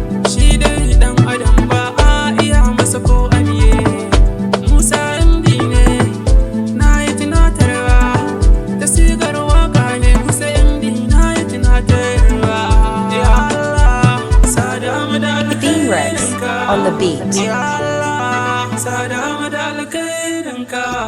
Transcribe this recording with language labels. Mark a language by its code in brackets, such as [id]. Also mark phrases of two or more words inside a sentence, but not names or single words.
[ha] Shi dai ɗan adam ba a iya masa ko aniye. Musa M D ne, na yi tunatarwa. Ta sigar waka ne, Musa M D na yi tunatarwa. Ya Allah, sada mu da Dean Rex alkhairinka. [en] on the beat. [ha] Ya Allah, sada mu da alkhairinka.